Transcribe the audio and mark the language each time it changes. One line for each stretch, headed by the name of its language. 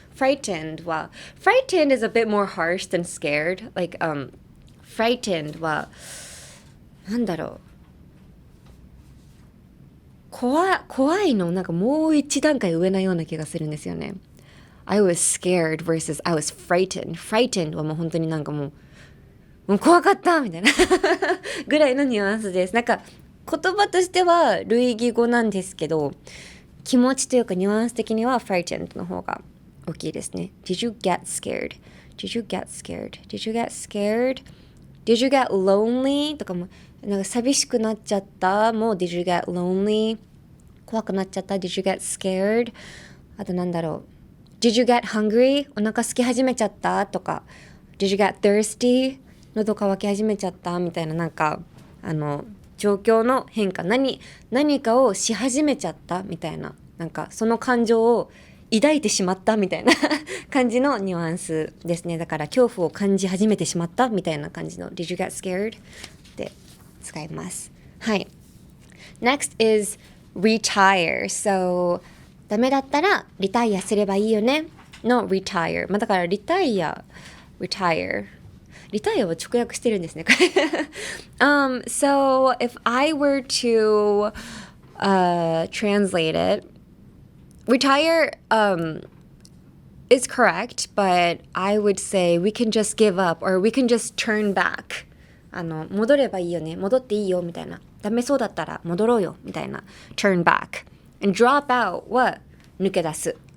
English: Frightened は frightened is a bit more harsh than scared.
Japanese: Like frightened はなんだろう、怖いのなんかもう一段階上なような気がするんですよね。
English: I was scared versus I was frightened.
Japanese: Frightened はもう本当になんかもう怖かったみたいなぐらいのニュアンスです。なんか言葉としては類義語なんですけど、気持ちというかニュアンス的には frightened の方が大きいですね。
English: Did you get scared? Did you get scared? Did you get scared? Did you get lonely?
Japanese: とかもなんか寂しくなっちゃったもう
English: Did you get lonely?
Japanese: 怖くなっちゃった
English: Did you get scared?
Japanese: あとなんだろう
English: Did you get hungry?
Japanese: お腹空き始めちゃったとか
English: Did you get thirsty?
Japanese: 喉乾き始めちゃったみたいな、なんか状況の変化、何かをし始めちゃったみたいな、なんかその感情を抱いてしまったみたいな感じのニュアンスですね。だから恐怖を感じ始めてしまったみたいな感じの
English: Did you get scared?
Japanese: って使います。はい。
English: Next is retire.
Japanese: So ダメだったらリタイアすればいいよねの retire。だからリタイア retire。リタイアは直訳してるんですね。
English: So if I were to translate it, retire is correct, but I would say we can just give up or we can just turn back.
Japanese: 戻ればいいよね、戻っていいよみたいな、ダメそうだったら戻ろうよみたいな
English: turn back. And drop out
Japanese: は抜け出す。